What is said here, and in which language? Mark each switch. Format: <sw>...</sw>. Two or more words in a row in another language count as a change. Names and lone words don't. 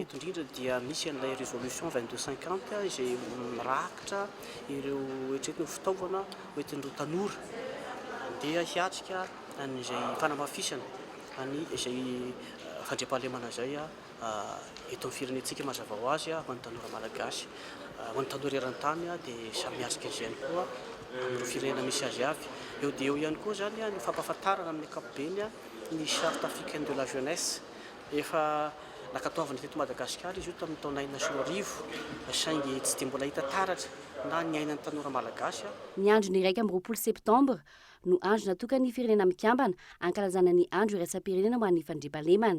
<mg>Eto indrindra dia misy an'ilay résolution 2250 izay mirakitra ireo etretina fitaovana hoentin'ireo tanora dia hiatrika an'izay fanamafisana izay fandriampahalemana zay eto amin'ny firenentsika mazava ho azy ho an'ny tanora malagasy, ho an'ny tanora eran-tany dia samy miatrika izay ihany koa amin'ireo firenena misy azy avy. Eo dia eo ihany koa zany ny fampahafantarana amin'ny ankapobeny ny</mg> <fr>charte africaine de la jeunesse</fr> <mg>efa nakatoavana teto Madagasikara izy io tamin'ny taona 1900 saingy tsy dia mbola hita taratra na ny ainan'ny tanora malagasy. Ny andro ny 1 septambra no andro natokana ny firenena mikambana ankalazana ny andro iraisam-pirenena ho an'ny fandriampahalemana.</mg>